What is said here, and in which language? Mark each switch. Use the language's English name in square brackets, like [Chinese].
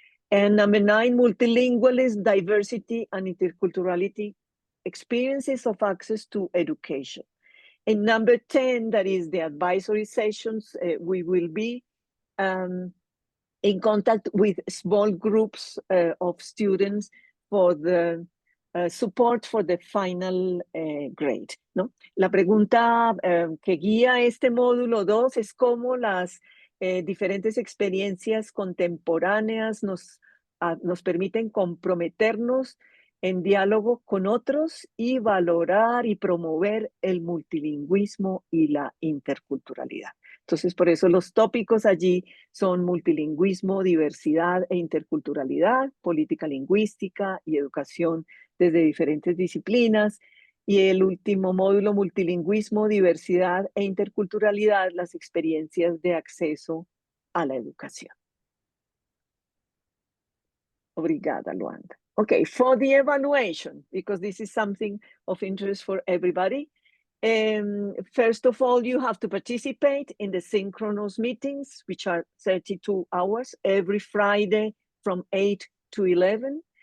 [English] And number 9, multilingualism, diversity and interculturality, experiences of access to education. And number 10, that is the advisory sessions, we will be in contact with small groups of students for the support for the final grade, ¿no? [Spanish] La pregunta que guía este módulo 2 es cómo las diferentes experiencias contemporáneas nos permiten comprometernos en diálogo con otros y valorar y promover el multilingüismo y la interculturalidad. Entonces, por eso los tópicos allí son multilingüismo, diversidad e interculturalidad, política lingüística y educación desde diferentes disciplinas. Y el último módulo, multilingüismo, diversidad e interculturalidad, las experiencias de acceso a la educación. [Portuguese] Obrigada, Luanda. [English] Okay, for the evaluation, because this is something of interest for everybody. First of all, you have to participate in the synchronous meetings, which are 32 hours every Friday from 8 to 11.